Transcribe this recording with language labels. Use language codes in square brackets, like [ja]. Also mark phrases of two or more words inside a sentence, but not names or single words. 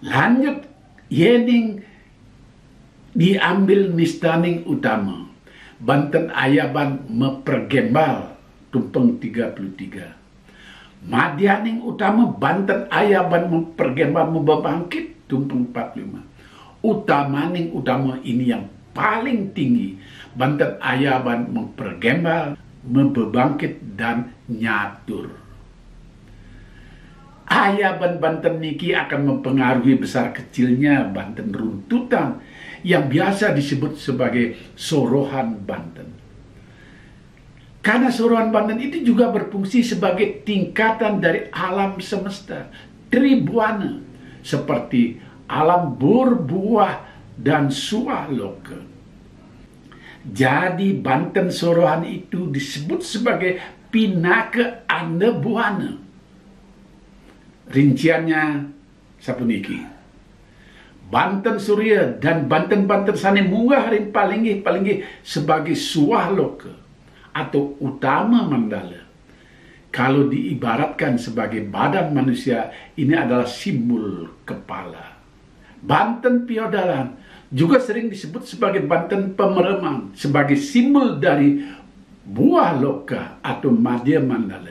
[id] Lanjut yening diambil Nistaning utama Banten Ayaban mepragembal tumpeng 33. Madianing utama Banten Ayaban mepragembal membebangkit tumpeng 45. Utamaning utama ini yang paling tinggi Banten Ayaban mempergembal, membebangkit dan nyatur. Ayaban Banten niki akan mempengaruhi besar kecilnya Banten runtutan yang biasa disebut sebagai Sorohan Banten. Karena Sorohan Banten itu juga berfungsi sebagai tingkatan dari alam semesta, tribuana, seperti alam berbuah dan sualoka. Jadi Banten Sorohan itu disebut sebagai Pinaka Anda Buana. Rinciannya sapuniki. Banten Surya dan Banten [ban] Sane munggah ring palinggi [id] sebagai sualoka atau utama mandala. Kalau diibaratkan sebagai badan manusia, ini adalah simbol kepala. Banten Piodalan juga sering disebut sebagai Banten Pemeremang, sebagai simbol dari buah loka atau madya mandala.